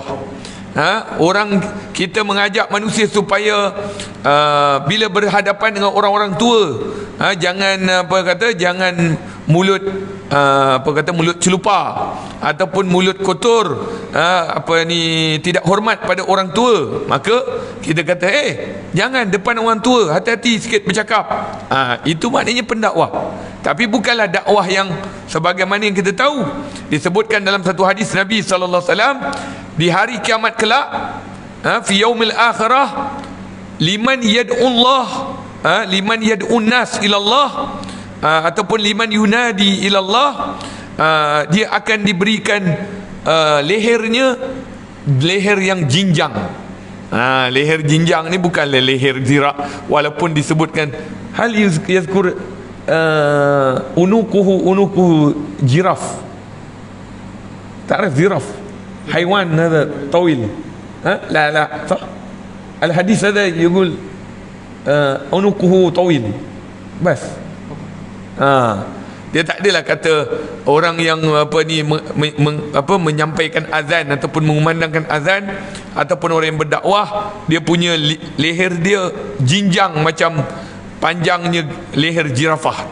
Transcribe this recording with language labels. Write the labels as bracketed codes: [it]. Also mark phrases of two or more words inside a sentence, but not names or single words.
[ms] Orang kita mengajak manusia supaya bila berhadapan dengan orang-orang tua, jangan jangan mulut mulut celupa ataupun mulut kotor, tidak hormat pada orang tua. Maka kita kata, jangan depan orang tua, hati-hati sikit bercakap. Itu maknanya pendakwah. Tapi bukanlah dakwah yang sebagaimana yang kita tahu disebutkan dalam satu hadis Nabi [ar] صلى الله عليه وسلم, [ms] di hari kiamat kelak, [ar] في يوم الآخرة، لمن يدعو الله، لمن يدعو الناس إلى الله، ataupun لمن ينادي إلى الله, [ms] dia akan diberikan lehernya leher yang jinjang. Leher jinjang ni bukanlah leher zirak, walaupun disebutkan [ar] هل يذكر عنقه زرافة. تعرف زرف حيوان هذا طويل؟ لا صح، الحديث هذا يقول عنقه طويل بس. [ms] Dia tak adalah kata orang yang menyampaikan azan ataupun mengumandangkan azan ataupun orang yang berdakwah, dia punya leher dia jinjang macam panjangnya leher jirafah.